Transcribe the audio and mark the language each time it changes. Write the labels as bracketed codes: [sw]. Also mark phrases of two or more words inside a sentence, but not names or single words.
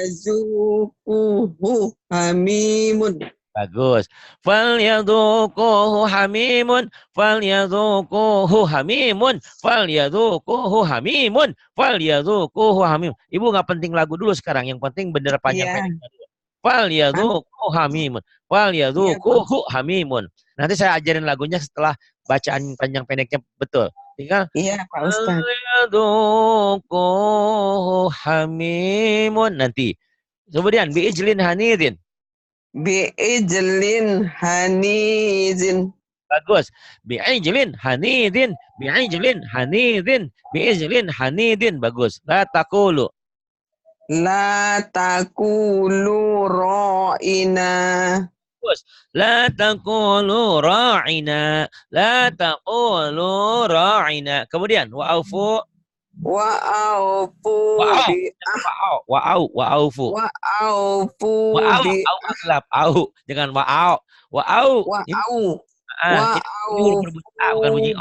[ar] فليذوقوه حميم. Bagus. فليذوقوه حميم. فليذوقوه حميم فليذوقوه حميم. فليذوقوه حميم. [id] Ibu nggak penting lagu dulu sekarang. Yang penting bener panjang pendek. [ar] فليذوقوه حميم فليذوقوه حميم. [id] Nanti saya ajarin lagunya setelah bacaan panjang pendeknya betul. Tinggal. Iya Pak Ustaz. [ar] فليذوقوه حميم. Nanti. Kemudian بعجل حنيذ. بعجل حنيذ. Bagus. بعجل حنيذ بعجل حنيذ. بعجل حنيذ. Bagus. لا تقولوا. لا تقولوا راعنا. Bagus. لا تقولوا راعنا. لا تقولوا راعنا. [id] Kemudian wa'aufu. [ar] Wa'aufu wa'aufu. Wa'aufu Aglab. Au. Jangan wa'au. Wa'au. Wa'au. [id] Bukan bunyi o.